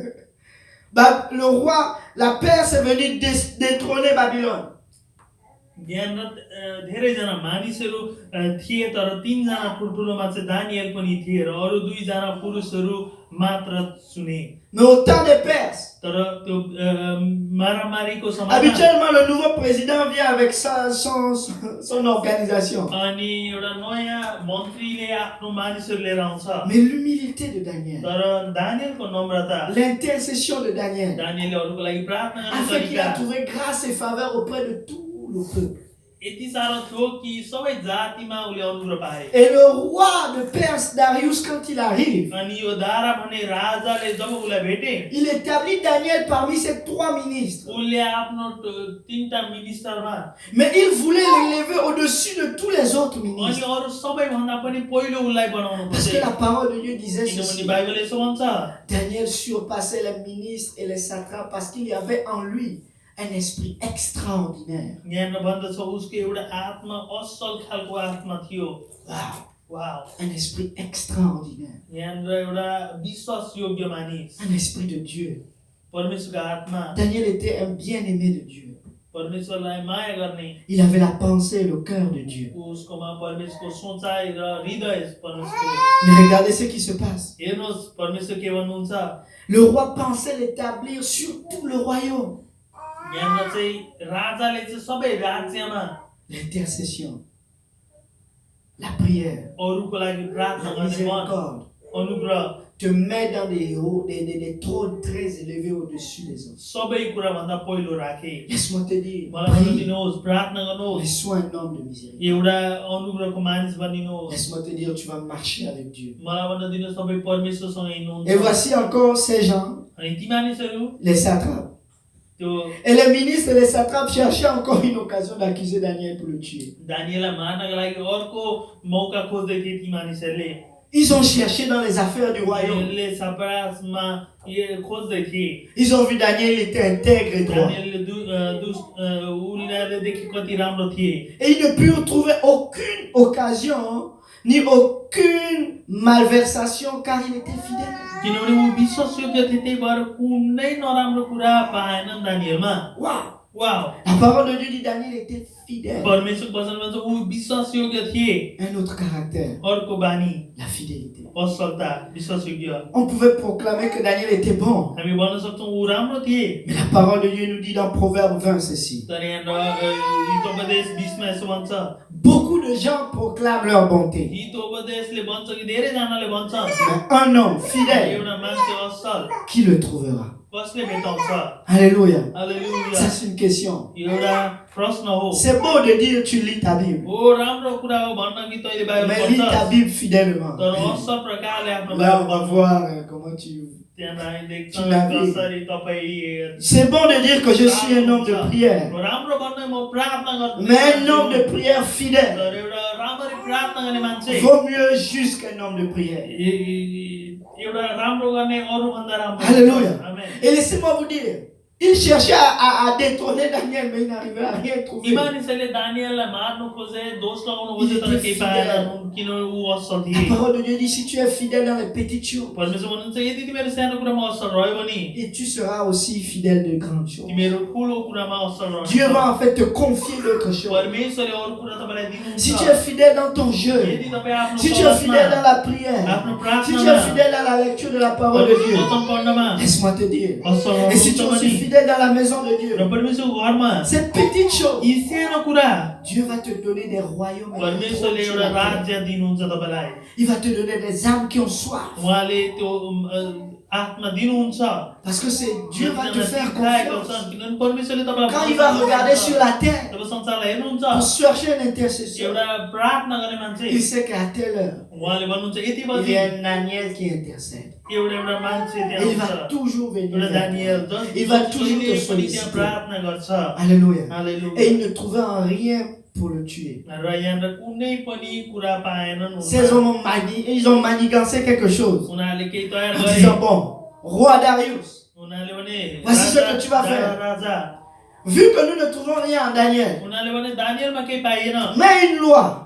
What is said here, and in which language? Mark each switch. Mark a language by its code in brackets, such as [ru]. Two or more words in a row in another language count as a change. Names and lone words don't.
[fr] Le roi, la Perse est venue détrôner Babylone. [ne] धेरैजना मानिसहरू थिए तर 3 जना ठुल्ठुलो मान्छे दानिएल पनि थिए र अरू 2 जना पुरुषहरू मात्र चुने [fr] Mais au temps des Perses, [ne] तर त्यो मारामारीको समयमा [fr] habituellement le nouveau président vient avec son organisation. [ne] अनि एउटा नयाँ मन्त्रीले आफ्नो मानिसहरू लिएर आउँछ [fr] Mais l'humilité de Daniel, [ne] तर दानिएलको नम्रता [fr] l'intercession de Daniel, [ne] दानिएलले अरूको लागि प्रार्थना [fr] a [ne] गर्ने [fr] fait qu'il a [ne] तरिका [fr] trouvé grâce et faveur auprès de tout le peuple. [ne] यति साह्रो थियो कि सबै जातिमा उसले अनुग्रह पाए [fr] Et le roi de Perse, Darius, quand il arrive, [ne] अनि यो दारा भन्ने राजाले जब उसलाई भेटे [fr] il établit Daniel parmi ses 3 ministres. [ne] उसले आफ्नो 3टा मिनिस्टरमा [fr] Mais il voulait l'élever au-dessus de tous les autres [ne] अनि [fr] ministres. [ne] अरू सबैभन्दा पनि पहिलो उसलाई बनाउनु [fr] Parce que [ne] पर्छ [fr] la parole de Dieu disait [ne] किनभने [fr] ceci. [ne] बाइबलले यसो भन्छ [fr] Daniel surpassait les ministres et les satrapes parce qu'il y avait en lui un esprit extraordinaire. [ne] यहाँ भन्दछ उसको एउटा आत्मा असल खालको आत्मा थियो [fr] Wow, [ne] वाउ [fr] un esprit extraordinaire. [ne] यहाँ एउटा विश्वास योग्य मानिस [fr] Un esprit de Dieu. [ne] परमेश्वरको आत्मा [fr] Daniel était un bien-aimé de Dieu. [ne] परमेश्वरलाई माया गर्ने, [fr] Il avait la pensée et le cœur de Dieu. [ne] उसकोमा परमेश्वरको सोचाइ र हृदय परमेश्वरको। [fr] Mais regardez ce qui se passe. [ne] हेर्नुहोस् परमेश्वर के भन्नुहुन्छ, [fr] Le roi pensait l'établir sur tout le royaume. [ne] यहाँ चाहिँ राजाले चाहिँ सबै राज्यमा [fr] L'intercession, la prière, [ne] अरूको लागि प्रार्थना [fr] la [ne] गर्ने मन, [fr] miséricorde, [ne] अनुग्रह [fr] te met dans des trônes très élevés au-dessus des autres. [ne] सबै कुरा भन्दा पहिलो राखे। [fr] Laisse-moi te dire, [ne] मलाई भन्न [fr] prie, [ne] दिनुहोस्, प्रार्थना [fr] mais [ne] गर्नुहोस्, [fr] sois un homme de miséricorde. [ne] एउटा अनुग्रहको मानिस बनिनुहोस्। [fr] Laisse-moi te dire, tu vas marcher avec Dieu. [ne] मलाई भन्न दिनुहोस्, तपाईँ परमेश्वरसँग हिँड्नुहुन्छ। [fr] Et voici encore ces gens, [ne] अनि ती मानिसहरू [fr] les satrapes. [ne] त्यो [fr] Et les ministres et les satrapes cherchaient encore une occasion d'accuser Daniel pour le tuer. [ne] दानिएललाई मार्नका लागि अर्को मौका खोज्दै थिए ती मानिसहरूले। [fr] Ils ont cherché dans les affaires du royaume. [ne] ले सपरासमा ये खोज्दै थिए। [fr] Ils ont vu Daniel était intègre et droit. [ne] दानिएलले उनीहरूले देखे कति राम्रो थिए। [fr] Et ils ne purent trouver aucune occasion ni aucune malversation car il était fidèle. [ne] किनभने ऊ विश्वासयोग्य थिए, त्यही भएर कुनै नराम्रो कुरा पाएनन् दानिएलमा। [fr] Waouh! [ne] वाउ, [fr] La parole de Dieu dit Daniel était fidèle. [ne] परमेश्वरको वचनमा चाहिँ ऊ विश्वासयोग्य थिए। [fr] Un autre caractère, [ne] अर्को बानी [fr] la fidélité. [ne] असलता, विश्वासयोग्य। [fr] On pouvait proclamer que Daniel était bon. [ne] हामी भन्न सक्छौँ ऊ राम्रो थिए। [fr] Mais la parole de Dieu nous dit dans Proverbe 20 ceci. [ne] तर यहाँ हितोपदेश 20 मा यसो भन्छ, [fr] Beaucoup de gens proclament leur bonté. [ne] हितोपदेशले भन्छ कि धेरैजनाले भन्छन्, [fr] Mais un homme fidèle, [ne] एउटा मान्छे असल [fr] qui le trouvera? [ne] कसले भेटाउँछ? [fr] Alléluia. [ne] हालेलुया। [fr] Ça c'est une question. [ne] एउटा प्रश्न हो। [fr] C'est beau de dire tu lis ta Bible. [ne] हो राम्रो कुरा हो भन्न कि तैँले बाइबल [fr] Mais lis ta [ne] पढ्छस्, [fr] Bible fidèlement. [ne] तर असल प्रकारले आफ्नो [fr] Là, [ne] बाइबल [fr] on va [ne] पढ्नु। [fr] voir comment tu... [ne] त्यहाँ हामी देख्छौँ [fr] Tu navigues. [ne] कसरी तपाईँ [fr] C'est bon de dire que je suis un homme de prière. [ne] राम्रो भन्ने म प्रार्थना गर्छु, [fr] Mais un homme de prière fidèle [ne] तर एउटा राम्ररी प्रार्थना गर्ने मान्छे [fr] vaut mieux juste qu'un homme de prière. [ne] एउटा राम्रो गर्ने अरूभन्दा राम्रो। [fr] Alléluia. [ne] आमेन। [fr] Et laissez-moi vous dire, il cherchait à détrôner Daniel, mais il n'arrivait à rien trouver. [ne] यी मानिसहरूले दानिएललाई मार्नु खोजे, दोष लगाउनु खोजे, तर केही पाएनन् किनभने ऊ असल [fr] La [ne] थिए। [fr] parole de Dieu dit, si tu es fidèle dans les petites choses, [ne] परमेश्वर भन्नुहुन्छ यदि तिमीहरू सानो कुरामा असल रह्यो भने [fr] et tu seras aussi fidèle de grandes choses. [ne] तिमीहरू ठुलो कुरामा असल [fr] Dieu [ne] रहन्छ। [fr] va en fait te confier d'autres choses. [ne] परमेश्वरले अरू कुरा तपाईँलाई दिनुहुन्छ। [fr] Si tu es fidèle dans ton jeûne, [ne] यदि तपाईँ आफ्नो [fr] si tu es fidèle dans [ne] सलतमा, [fr] la prière, [ne] आफ्नो [fr] si tu es [ne] प्रार्थनामा, [fr] fidèle dans la lecture de la parole de Dieu, [ne] वचन पढ्नमा [fr] laisse-moi te dire, [ne] असल [fr] et si tu es [ne] रहनुहुन्छ [fr] aussi [ne] भने [fr] fidèle dans la maison de Dieu, [ne] र परमेश्वरको घरमा [fr] cette petite chose, [ne] यी सानो कुरा [fr] Dieu va te donner des royaumes. Et des [ne] परमेश्वरले [fr] trônes sur [ne] एउटा [fr] la terre. [ne] राज्य दिनुहुन्छ तपाईँलाई। [fr] Il va te donner des âmes qui ont soif. [ne] उहाँले त्यो आत्मा दिनुहुन्छ। [fr] Parce que c'est Dieu va te faire [ne] सिकाएको [fr] confiance. [ne] छ किनभने परमेश्वरले तपाईँलाई [fr] Quand il va regarder sur la terre [ne] तपाईँ संसारलाई हेर्नुहुन्छ, [fr] pour chercher un intercesseur, [ne] एउटा प्रार्थना गर्ने मान्छे [fr] il sait qu'à telle heure, [ne] उहाँले भन्नुहुन्छ यति [fr] il [ne] बजी [fr] y a un Daniel qui intercède. [ne] एउटा मान्छे [fr] Et [ne] त्यहाँ [fr] il va [ne] हुन्छ, [fr] toujours venir. [ne] एउटा [fr] vers [ne] दानिएल [fr] toi. [ne] जस [fr] Il va toujours [ne] जसले [fr] te [ne] पनि त्यहाँ [fr] solliciter. [ne] प्रार्थना गर्छ। [fr] Alléluia. [ne] हालेलुया। [fr] Et il ne trouvait en rien pour le tuer. [ne] र यहाँनिर कुनै पनि कुरा पाएनन्। [fr] Ces hommes ont ils ont manigancé quelque chose [ne] उनीहरूले केही तयार [fr] en [ne] गरे। [fr] disant, bon, roi Darius, [ne] उनीहरूले भने [fr] Voici ce que tu vas faire. [ne] राजा, [fr] vu que nous ne trouvons rien en Daniel, [ne] उनीहरूले भने दानिएलमा केही पाइएन, [fr] mets une loi.